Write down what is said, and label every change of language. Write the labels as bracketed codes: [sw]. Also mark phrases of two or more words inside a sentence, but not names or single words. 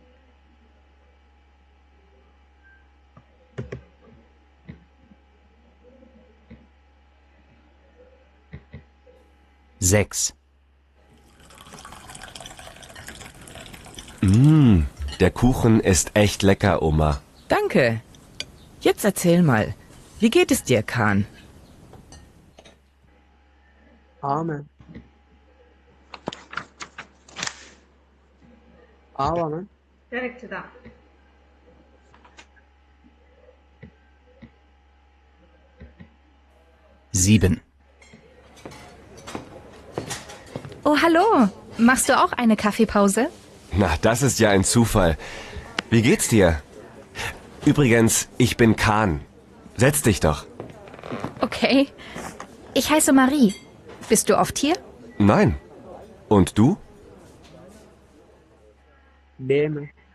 [de] 6, Der Kuchen ist echt lecker, Oma. Danke. Jetzt erzähl mal, wie geht es dir, Kahn? [ta] ஆ மேம். ஆவா மேம்? கரெக்ட் தான். [de] Sieben. Oh, hallo. Machst du auch eine Kaffeepause? Na, das ist ja ein Zufall. Wie geht's dir? Übrigens, ich bin Kahn. Setz dich doch. Okay. Ich heiße Marie. Bist du oft hier? Nein. Und du? [en] D ma'am.